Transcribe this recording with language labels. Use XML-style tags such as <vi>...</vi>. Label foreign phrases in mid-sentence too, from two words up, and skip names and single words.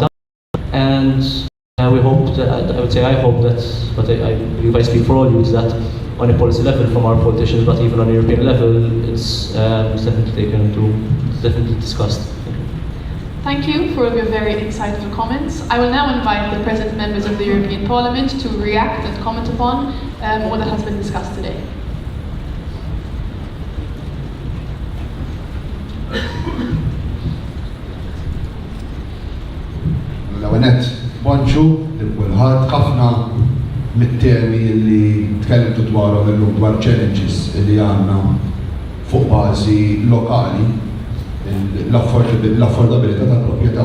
<en>And we hope that, I hope that, but I believe I speak for all youths, that on a policy level from our politicians, but even on a European level, it's definitely discussed. Thank you for your very insightful comments. I will now invite the present members of the European Parliament to react and comment upon all that has been discussed today.</en> <mt>L-għanet, bonġu, l-kulħat, ħafna mit-temi li tkellimtu dwarhom illum dwar challenges li għandna fuq bażi lokali, l-affordabilità tal-proprjetà.</mt>